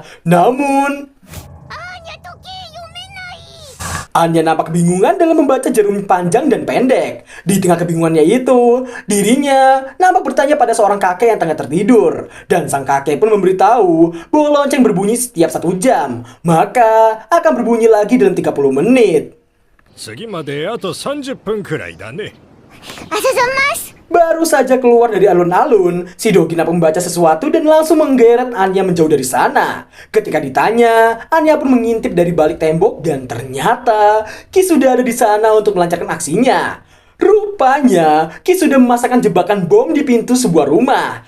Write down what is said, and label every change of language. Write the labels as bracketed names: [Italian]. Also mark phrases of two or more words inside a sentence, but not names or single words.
[Indonesian] Namun, Anya nampak kebingungan dalam membaca jarum panjang dan pendek. Di tengah kebingungannya itu, dirinya nampak bertanya pada seorang kakek yang tengah tertidur. Dan sang kakek pun memberitahu bahwa lonceng berbunyi setiap 1 jam. Maka akan berbunyi lagi dalam 30 menit. [Japanese] 次まであと30分くらいだね。 [Indonesian] Baru saja keluar dari alun-alun, si Dogi nampak membaca sesuatu dan langsung menggeret Anya menjauh dari sana. Ketika ditanya, Anya pun mengintip dari balik tembok dan ternyata Ki sudah ada di sana untuk melancarkan aksinya. Rupanya, Ki sudah memasangkan jebakan bom di pintu sebuah rumah.